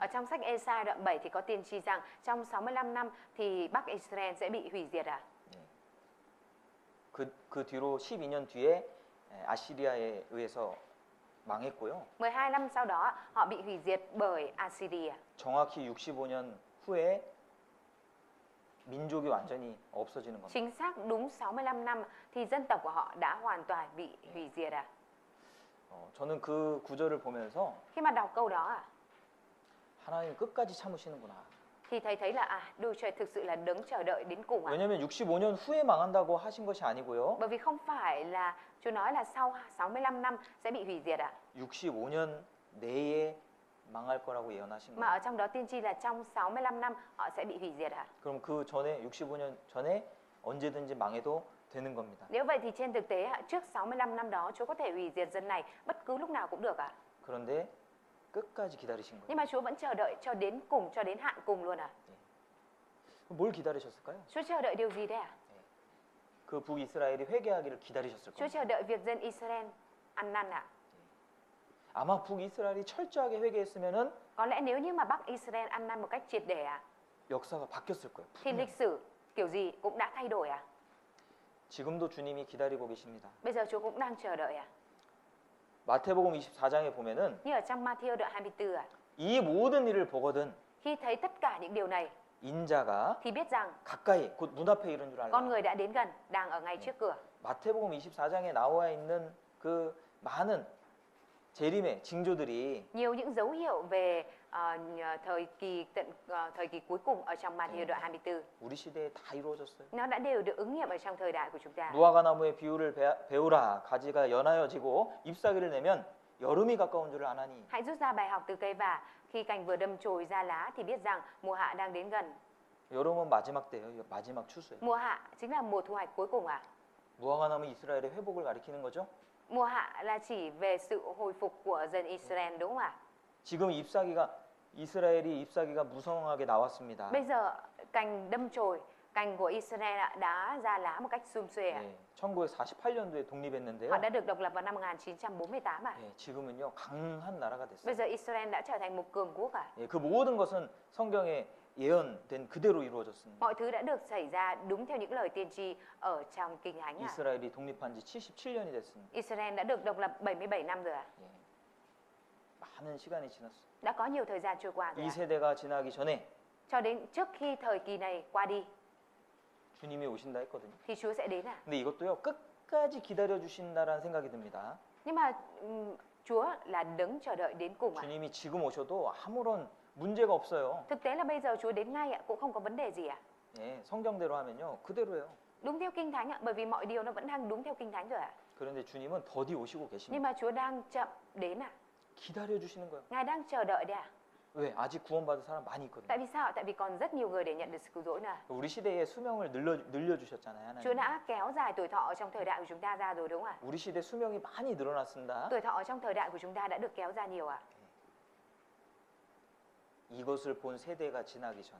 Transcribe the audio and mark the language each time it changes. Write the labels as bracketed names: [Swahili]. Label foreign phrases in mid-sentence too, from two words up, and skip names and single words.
[Vietnamese] Ở trong sách Ê-sai đoạn 7 thì có tiên tri rằng trong 65 năm thì Bắc Israel sẽ bị hủy diệt à. [Korean] 그 뒤로 12년 뒤에 아시리아에 의해서 망했고요. [Vietnamese] 12 năm sau đó họ bị hủy diệt bởi Assyria. [Korean] 정확히 65년 후에 민족이 완전히 없어지는 겁니다. [Vietnamese] Chính xác đúng 65 năm thì dân tộc của họ đã hoàn toàn bị hủy diệt à. [Korean] 저는 그 구절을 보면서 [Vietnamese] Khi mà đọc câu đó à, [Korean] 하나님 끝까지 참으시는구나. [Vietnamese] thì thầy thấy là Đức Chúa Trời thực sự là đấng chờ đợi đến cùng ạ. [Korean] 왜냐하면 65년 후에 망한다고 하신 것이 아니고요. [Vietnamese] Bởi vì không phải là Chúa nói là sau 65 năm sẽ bị hủy diệt ạ. [Korean] 65년 내에 망할 거라고 예언하신 [Vietnamese] Mà [Korean] 거예요. [Vietnamese] ở trong đó tiên tri là trong 65 năm họ sẽ bị hủy diệt ạ. [Korean] 그럼 그 전에 65년 전에 언제든지 망해도 되는 겁니다. [Vietnamese] Nếu vậy thì trên thực tế ạ, trước 65 năm đó Chúa có thể hủy diệt dân này bất cứ lúc nào cũng được ạ. [Korean] 그런데 끝까지 기다리신 거예요. [Vietnamese] Nhưng mà Chúa vẫn chờ đợi cho đến cùng, cho đến hạn cùng luôn ạ. [Korean] 뭘 기다리셨을까요? [Vietnamese] Chúa chờ đợi điều gì đấy ạ? [Korean] 그 북이스라엘이 회개하기를 기다리셨을 [Vietnamese] Chúa [Korean] 겁니다. [Vietnamese] chờ đợi việc dân Israel ăn năn ạ. [Korean] 아마 북이스라엘이 철저하게 회개했으면은 [Vietnamese] Có lẽ nếu như mà Bắc Israel ăn năn một cách triệt để ạ, [Korean] 역사가 바뀌었을 거예요. [Vietnamese] thì lịch sử kiểu gì cũng đã thay đổi ạ. [Korean] 지금도 주님이 기다리고 계십니다. [Vietnamese] Bây giờ Chúa cũng đang chờ đợi ạ. [Korean] 마태복음 24장에 보면은 [Vietnamese] Như ở trong Matthew đoạn 24 ạ. [Korean] 이 모든 일을 보거든 [Vietnamese] Khi thấy tất cả những điều này [Korean] 인자가 [Vietnamese] thì biết rằng [Korean] 가까이 곧 문 앞에 이른 줄 [Vietnamese] con [Korean] 알라. [Vietnamese] người đã đến gần, đang ở ngay trước cửa. [Korean] 마태복음 24장에 나와 있는 그 많은 재림의 징조들이 [Vietnamese] Nhiều những dấu hiệu về thời kỳ cuối cùng ở trong Matthew đoạn 24 [Korean] 우리 시대에 다 이루어졌어요. [Vietnamese] nó đã đều được ứng nghiệm ở trong thời đại của chúng ta. [Korean] 무화과 나무의 비유를 배우라. 가지가 연하여지고 잎사귀를 내면 여름이 가까운 줄을 아나니. [Vietnamese] Hãy rút ra bài học từ cây vả, khi cành vừa đâm chồi ra lá thì biết rằng mùa hạ đang đến gần. [Korean] 여름은 마지막 때예요. 마지막 추수예요. [Vietnamese] Mùa hạ chính là mùa thu hoạch cuối cùng ạ. [Korean] 무화과 나무 이스라엘의 회복을 가리키는 거죠. [Vietnamese] Mùa hạ là chỉ về sự hồi phục của dân Israel đúng không ạ? [Korean] 지금 이스라엘이 잎사귀가 무성하게 나왔습니다. [Vietnamese] Bây giờ cành đâm chồi, cành của Israel đã ra lá một cách sum xuê ạ. [Korean] 예, 1948년도에 독립했는데요. [Vietnamese] Họ đã được độc lập vào năm 1948 ạ. [Korean] 예, 지금은요 강한 나라가 [Vietnamese] Bây [Korean] 됐어요. [Vietnamese] giờ Israel đã trở thành một cường quốc ạ. [Korean] 예, 그 모든 것은 성경에 예언된 그대로 이루어졌습니다. [Vietnamese] Mọi thứ đã được xảy ra đúng theo những lời tiên tri ở trong Kinh Thánh ạ. [Korean] 이스라엘이 독립한 지 77년이 됐습니다. [Vietnamese] Israel đã được độc lập 77 năm rồi ạ. [Korean] 예, 많은 시간이 지났어요. [Vietnamese] Đã có nhiều thời gian trôi qua rồi [Korean] 이 [Vietnamese] ạ. [Korean] 세대가 지나기 전에 [Vietnamese] Cho đến trước khi thời kỳ này qua đi [Korean] 주님이 오신다 했거든요. [Vietnamese] thì Chúa sẽ đến ạ. [Korean] 근데 이것도요 끝까지 기다려 주신다라는 생각이 듭니다. [Vietnamese] Nhưng mà Chúa là đấng chờ đợi đến cùng ạ. [Korean] 주님이 지금 오셔도 아무런 문제가 없어요. [Vietnamese] Thực tế là bây giờ Chúa đến ngay ạ, cũng không có vấn đề gì ạ. [Korean] 예, 성경대로 하면요 그대로예요. [Vietnamese] Đúng theo Kinh Thánh ạ, bởi vì mọi điều nó vẫn đang đúng theo Kinh Thánh rồi ạ. [Korean] 그런데 주님은 더디 오시고 [Vietnamese] Nhưng [Korean] 계십니다. [Vietnamese] mà Chúa đang chậm đến ạ. [Korean] 기다려 주시는 거예요. [Vietnamese] Ngài đang chờ đợi đấy ạ. [Korean] 왜? 아직 구원받을 사람 많이 있거든요. [Vietnamese] Tại vì sao ạ? Tại vì còn rất nhiều người để nhận được sự cứu rỗi này. [Korean] 우리 시대의 수명을 늘려 주셨잖아요. [Vietnamese] Chúa [Korean] 하나님. [Vietnamese] đã kéo dài tuổi thọ trong thời đại của chúng ta ra rồi đúng không ạ? [Korean] 우리 시대 수명이 많이 늘어났습니다. [Vietnamese] Tuổi thọ trong thời đại của chúng ta đã được kéo ra nhiều ạ. [Korean] 이것을 본 세대가 지나기 전에